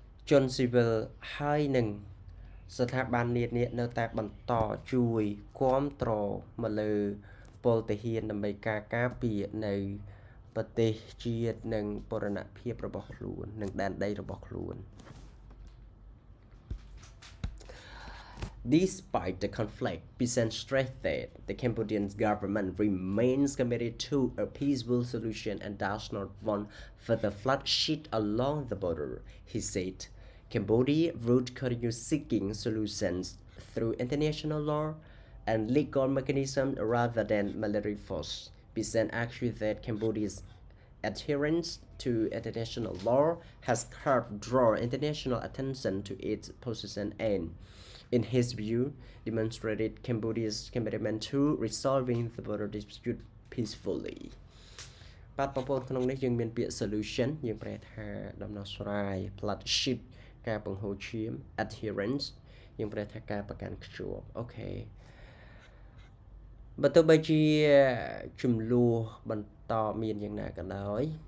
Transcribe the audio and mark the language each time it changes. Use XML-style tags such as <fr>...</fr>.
<km>ជនស៊ីវិលហើយនឹងស្ថាប័ននានានៅតែបន្តជួយគាំទ្រមកលើពលទាហានដើម្បីការពារនៅប្រទេសជាតិនិងបូរណភាពរបស់ខ្លួននិងដែនដីរបស់ខ្លួន</km> <en>Despite the conflict, Pisen stressed that the Cambodian government remains committed to a peaceful solution and does not want further bloodshed along the border. He said, Cambodia would continue seeking solutions through international law and legal mechanisms rather than military force. Pisen argued that Cambodia's adherence to international law has helped draw international attention to its position and in his view demonstrated Cambodia's commitment to resolving the border dispute peacefully</en> <km>បាទបងប្អូនក្នុងនេះយើងមានពាក្យ solution យើងប្រែថាដំណោះស្រាយ partnership ការបង្ហូរឈាម adherence យើងប្រែថាការប្រកាន់ខ្ជាប់អូខេបើទោះបីជាចំនួនបន្តមានយ៉ាងណាក៏ដោយ</km>